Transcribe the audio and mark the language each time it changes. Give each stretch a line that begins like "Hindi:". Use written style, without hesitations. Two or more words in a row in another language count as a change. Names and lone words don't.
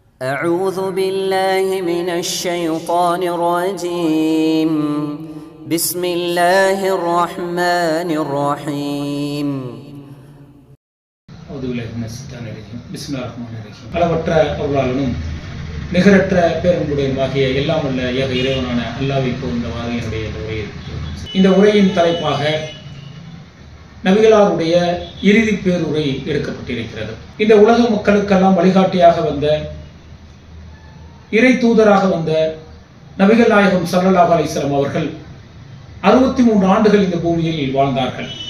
Arabic: أعوذ بالله من الشيطان الرجيم بسم الله الرحمن الرحيم أعوذ بالله من الشيطان الرجيم بسم الله الرحمن الرحيم
Tamil: அளவற்ற அருளாளனும் நிகரற்ற பேரன்புடையமாகிய எல்லாம் உள்ள ஏக இறைவனான அல்லாஹ்வை புகழ்ந்தவாறு என்னுடைய இந்த உரையின் தலைப்பாக நபிகளாருடைய இறுதி பேருரை எடுக்கப்பட்டிருக்கிறது. இந்த உலக மக்களுக்கெல்லாம் வழிகாட்டியாக வந்த இறை தூதராக வந்த நபிகள் நாயகம்
Arabic: صلى الله عليه وسلم
Tamil: அவர்கள் 63 ஆண்டுகள் இந்த பூமியில் வாழ்ந்தார்கள்.